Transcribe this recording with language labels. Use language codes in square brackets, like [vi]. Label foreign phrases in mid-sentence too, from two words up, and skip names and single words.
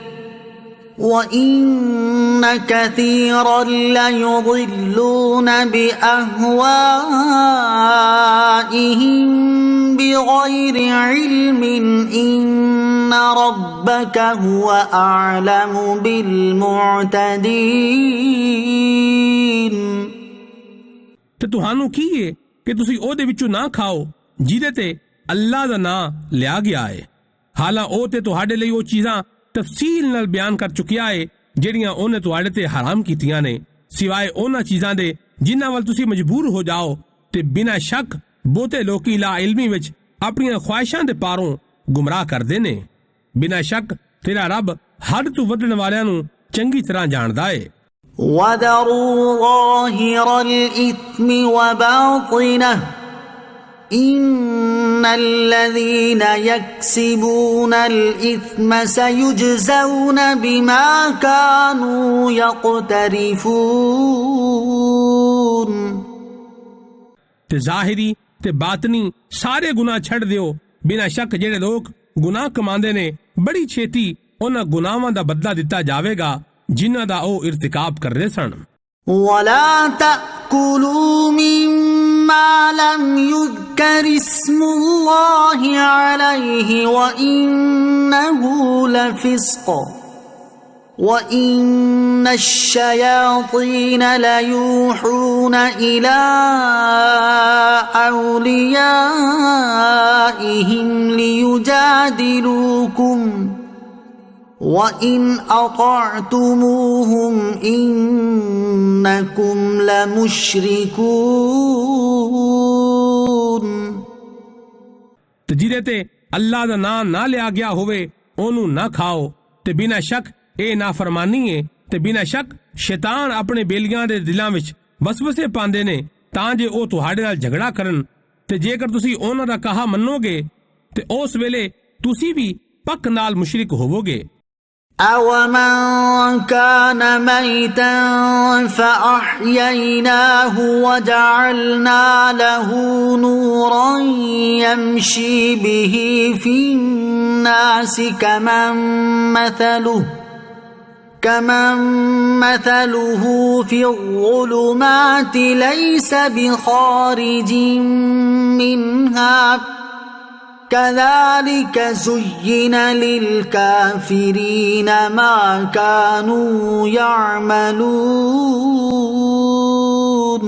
[ar] وَإِنَّ كَثِيرًا لَيُضِلُّونَ بِأَهْوَائِهِمْ بِغَيْرِ عِلْمٍ إِنَّ رَبَّكَ هُوَ أَعْلَمُ بِالْمُعْتَدِينَ [pa] ਤੇ ਤੁਹਾਨੂੰ ਕੀ ਹੈ ਕਿ ਤੁਸੀਂ ਉਹਦੇ ਵਿੱਚੋਂ ਨਾ ਖਾਓ ਜਿਹਦੇ ਤੇ ਅੱਲਾ ਦਾ ਨਾਮ ਲਿਆ ਗਿਆ ਹੈ। ਹਾਲਾਂ ਉਹ ਤੇ ਤੁਹਾਡੇ ਲਈ ਉਹ ਚੀਜ਼ਾਂ ਤਫਸੀਲ ਨਾਲ ਬਿਆਨ ਕਰ ਚੁੱਕਿਆ ਹੈ ਜਿਹੜੀਆਂ ਉਹਨੇ ਤੁਹਾਡੇ ਤੇ ਹਰਾਮ ਕੀਤੀਆਂ ਨੇ ਸਿਵਾਏ ਉਹਨਾਂ ਚੀਜ਼ਾਂ ਦੇ ਜਿਨ੍ਹਾਂ ਵੱਲ ਤੁਸੀਂ ਮਜਬੂਰ ਹੋ ਜਾਓ ਤੇ ਬਿਨਾਂ ਸ਼ੱਕ ਬਹੁਤੇ ਲੋਕੀ ਲਾ ਇਲਮੀ ਵਿੱਚ ਆਪਣੀਆਂ ਖੁਆਇਸ਼ਾਂ ਦੇ ਪਾਰੋਂ ਗੁੰਮਰਾਹ ਕਰਦੇ ਨੇ। ਬਿਨਾਂ ਸ਼ੱਕ ਤੇਰਾ ਰੱਬ ਹੱਦ ਤੋਂ ਵਧਣ ਵਾਲਿਆਂ ਨੂੰ ਚੰਗੀ ਤਰ੍ਹਾਂ ਜਾਣਦਾ ਹੈ। [ar] وَذَرُوا ظَاهِرَ الْإِثْمِ وَبَاطِنَهُ إِنَّ الَّذِينَ يَكْسِبُونَ الْإِثْمَ سَيُجْزَوْنَ بِمَا كَانُوا يَقْتَرِفُونَ [pa] ਤੇ ਜ਼ਾਹਿਰੀ ਤੇ ਬਾਤਨੀ ਸਾਰੇ ਗੁਨਾਹ ਛੱਡ ਦਿਓ। ਬਿਨਾਂ ਸ਼ੱਕ ਜਿਹੜੇ ਲੋਕ ਗੁਨਾਹ ਕਮਾਉਂਦੇ ਨੇ ਬੜੀ ਛੇਤੀ ਉਹਨਾਂ ਗੁਨਾਹਾਂ ਦਾ ਬਦਲਾ ਦਿੱਤਾ ਜਾਵੇਗਾ ਜਿਨ੍ਹਾਂ ਦਾ ਉਹ ਇਰਤਿਕਾਬ ਕਰ ਰਹੇ ਸਨ। [ar] وَلَا تَأْكُلُوا مِمَّا لَمْ يُذْكَرِ اسْمُ اللَّهِ عَلَيْهِ وَإِنَّهُ لَفِسْقٌ وَإِنَّ الشَّيَاطِينَ لَيُوحُونَ إِلَى أَوْلِيَائِهِمْ لِيُجَادِلُوكُمْ وَإِنْ أَطَعْتُمُوهُمْ إِنَّكُمْ لَمُشْرِكُونَ [pa] ਤੇ ਜਿਹਦੇ ਤੇ ਅੱਲਾ ਦਾ ਨਾਮ ਨਾ ਲਿਆ ਗਿਆ ਹੋਵੇ ਉਹਨੂੰ ਨਾ ਖਾਓ ਤੇ ਬਿਨਾਂ ਸ਼ੱਕ ਇਹ ਨਾਫਰਮਾਨੀ ਹੈ ਤੇ ਬਿਨਾਂ ਸ਼ੱਕ ਸ਼ੈਤਾਨ ਆਪਣੇ ਬੇਲੀਆਂ ਦੇ ਦਿਲਾਂ ਵਿੱਚ ਵਸਵਸੇ ਪਾਉਂਦੇ ਨੇ ਤਾਂ ਜੇ ਉਹ ਤੁਹਾਡੇ ਨਾਲ ਝਗੜਾ ਕਰਨ ਤੇ ਜੇਕਰ ਤੁਸੀਂ ਉਹਨਾਂ ਦਾ ਕਹਾ ਮੰਨੋਗੇ ਤੇ ਉਸ ਵੇਲੇ ਤੁਸੀਂ ਵੀ ਪੱਕ ਨਾਲ ਮੁਸ਼ਰਿਕ ਹੋਵੋਗੇ। [ar] أَوَمَنْ كَانَ مَيْتًا فَأَحْيَيْنَاهُ وَجَعَلْنَا لَهُ نُورًا يَمْشِي بِهِ فِي النَّاسِ كَمَنْ مَثَلُهُ فِي الظُّلُمَاتِ لَيْسَ بِخَارِجٍ مِنْهَا كَذَلِكَ زُيِّنَ لِلْكَافِرِينَ مَا كَانُوا يَعْمَلُونَ